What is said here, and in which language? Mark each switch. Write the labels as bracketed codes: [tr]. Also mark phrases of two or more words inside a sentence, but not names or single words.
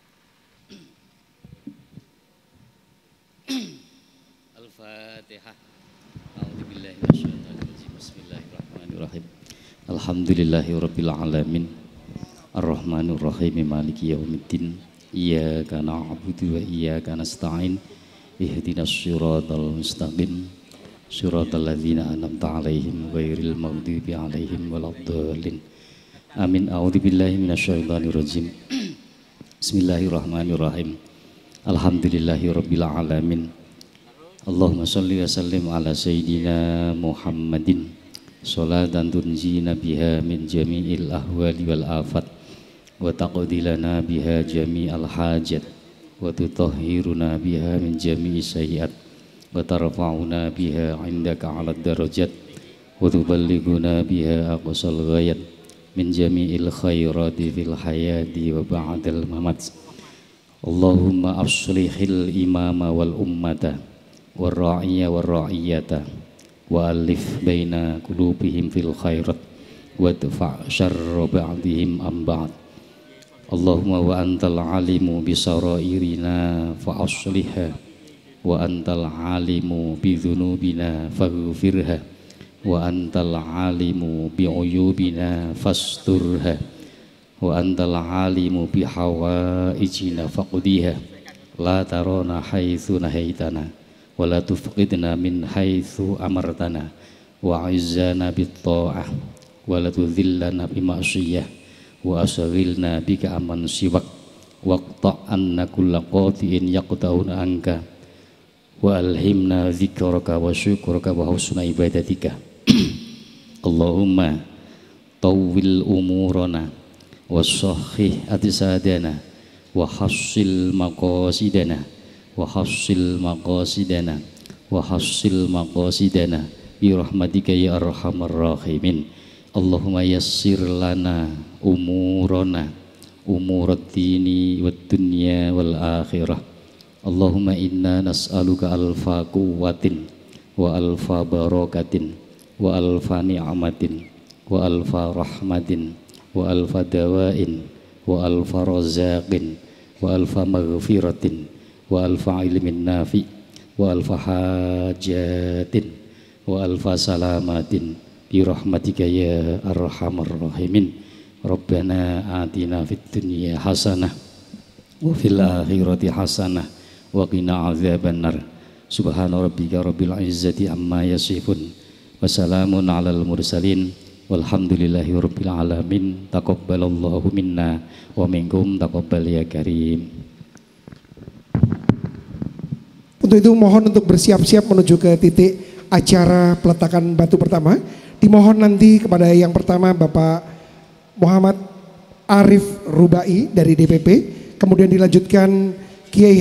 [ar] Al-Fatihah. بسم الله الرحمن الرحيم. الحمد لله رب العالمين. الرحمن الرحيم مالك يوم الدين. إياك نعبد وإياك نستعين. اهدنا الصراط المستقيم. صراط الذين أنعمت عليهم غير المغضوب عليهم ولا الضالين. Amin. أعوذ بالله من الشيطان الرجيم. بسم الله الرحمن الرحيم. الحمد لله رب العالمين. اللهم صل وسلم على سيدنا محمد صلاة تنجينا بها من جميع الأهوال والآفات وتقضي لنا بها جميع الحاجات وتطهرنا بها من جميع السيئات وترفعنا بها عندك أعلى الدرجات وتبلغنا بها أقصى الغايات من جميع الخيرات في الحياة وبعد الممات. اللهم أصلح الإمام والأمة والراعي والرعية وألف بين قلوبهم في الخيرات وادفع شر بعضهم عن بعض. اللهم وأنت العالم بسرائرنا فأصلحها وأنت العالم بذنوبنا فاغفرها وأنت العالم بعيوبنا فاسترها وأنت العالم بحوائجنا فاقضها لا ترانا حيث نهيتنا ولا تفقدنا من حيث أمرتنا وأعزنا بالطاعة ولا تذلنا بالمعصية وأشغلنا بك عمن سواك واقطع عنا كل قاطع يقطعنا عنك وألهمنا ذكرك وشكرك وحسن عبادتك. اللهم طول أعمارنا وصحح أجسادنا وحصل مقاصدنا وحصل مقاصدنا وحصل مقاصدنا برحمتك يا أرحم الراحمين. اللهم يسر لنا أمورنا أمور الدين والدنيا والآخرة. اللهم إنا نسألك ألف قوة وألف بركة وألف نعمة وألف رحمة وألف دواء وألف رزق وألف مغفرة وألف علم نافع وألف حاجة وألف سلامة برحمتك يا أرحم الراحمين. ربنا آتنا في الدنيا حسنة وفي الآخرة حسنة وقنا عذاب النار. سبحان ربك رب العزة عما يصفون وسلام على المرسلين والحمد لله رب العالمين. تقبل الله منا ومنكم تقبل يا كريم. [id] Untuk itu mohon untuk bersiap-siap menuju ke titik acara peletakan batu pertama. Dimohon nanti kepada yang pertama Bapak Muhammad Arif Rubai dari DPP, kemudian dilanjutkan Kiai